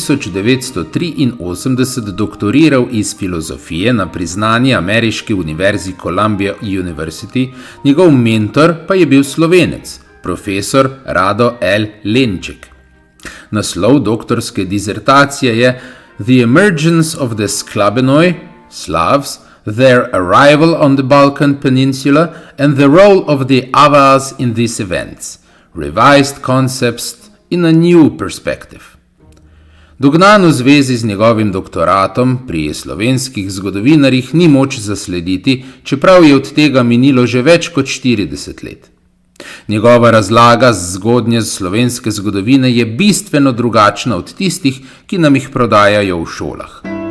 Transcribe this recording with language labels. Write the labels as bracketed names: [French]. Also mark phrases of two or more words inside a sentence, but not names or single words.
[Slovenian] 1983 doktoriral iz filozofije na priznani ameriški univerzi Columbia University, njegov mentor pa je bil Slovenec, profesor Rado L. Lenček. Naslov doktorske dizertacije je The Emergence of the Sklabenoi, Slavs, Their Arrival on the Balkan Peninsula and the Role of the Avars in these events. Revised Concepts in a New Perspective. Dognan v zvezi z njegovim doktoratom pri slovenskih zgodovinarjih ni moč zaslediti, čeprav je od tega minilo že več kot 40 let. Njegova razlaga z zgodnje slovenske zgodovine je bistveno drugačna od tistih, ki nam jih prodajajo v šolah.